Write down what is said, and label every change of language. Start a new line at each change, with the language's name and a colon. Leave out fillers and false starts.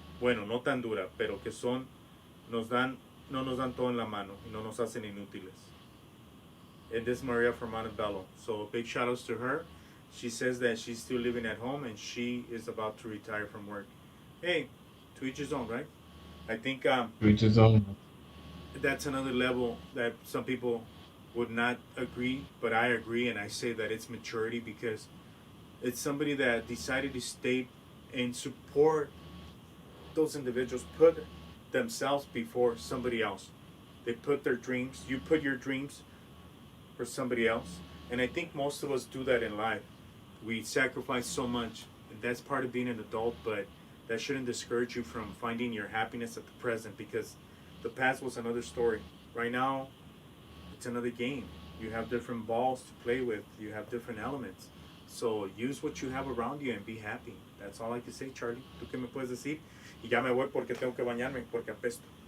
Spanish: Bueno, no tan dura, pero que nos dan, no nos dan todo en la mano y no nos hacen inútiles.
English: And this is Maria from Montebello. So big shout outs to her. She says that she's still living at home and she is about to retire from work. Hey, to each his own, right? I think Which is that's another level that some people would not agree, but I agree, and I say that it's maturity because it's somebody that decided to stay and support those individuals, put themselves before somebody else. They put their dreams, you put your dreams for somebody else. And I think most of us do that in life. We sacrifice so much, and that's part of being an adult, but that shouldn't discourage you from finding your happiness at the present because the past was another story. Right now, it's another game. You have different balls to play with, you have different elements. So use what you have around you and be happy. That's all I can say, Charlie.
Spanish: ¿Tú qué me puedes decir? Y ya me voy porque tengo que bañarme porque apesto.